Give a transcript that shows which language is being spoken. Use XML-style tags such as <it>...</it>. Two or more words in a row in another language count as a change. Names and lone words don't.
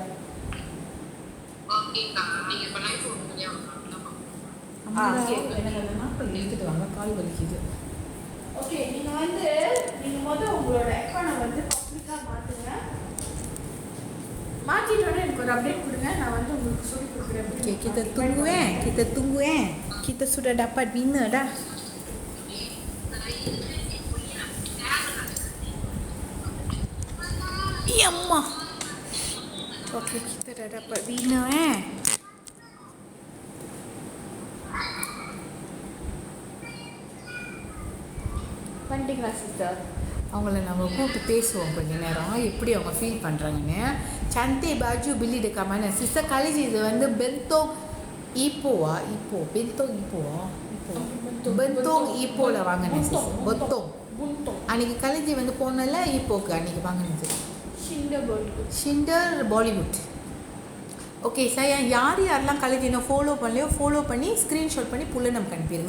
<ta>ஓகேக்கா, நீங்க இப்ப லைவ் போடுறீங்க. எனக்கு அந்த நாட்கள் எடுத்துட்டு வாங்க, கால் வலிக்குது. ஓகே நீங்க வந்து முதல்ல உங்களோட அக்கௌண்ட் வந்து பப்ளிக்கா மாத்துங்க. மாத்திட்டோன்னே எனக்கு ஒரு அப்டேட் கொடுங்க, நான் வந்து உங்களுக்கு சொல்லி கொடுக்குறேன்.</ta> <ms>Okay, kita tunggu. Kita sudah dapat winner dah. Ya Allah. Okay, kita dah dapat winner</ms> <ta>பண்ணிட்டீங்களா சிஸ்டர்? அவங்கள நம்ம கூப்பிட்டு பேசுவோம் கொஞ்ச நேரம், எப்படி அவங்க ஃபீல் பண்ணுறாங்கன்னு.</ta> <ms>Cantik baju beli dekat mana?</ms> <ta>Sister kali இது வந்து பெந்தோங் ஈப்போவா? பெந்தோங் ஈப்போவா? பெந்தோங் ஈப்போவில் வாங்கினேன் சிஸ்டர். பெந்தோங் அன்றைக்கி கலேஜி வந்து போனல ஈப்போக்கு அன்றைக்கி வாங்கினது. ஷிண்டர் பாலிவுட். ஓகே சார், யாரெல்லாம் கலேஜ் இன்னும் ஃபாலோ பண்ணலையோ ஃபாலோ பண்ணி ஸ்க்ரீன்ஷாட் பண்ணி புள்ள நமக்கு அனுப்பிடுங்க.</ta>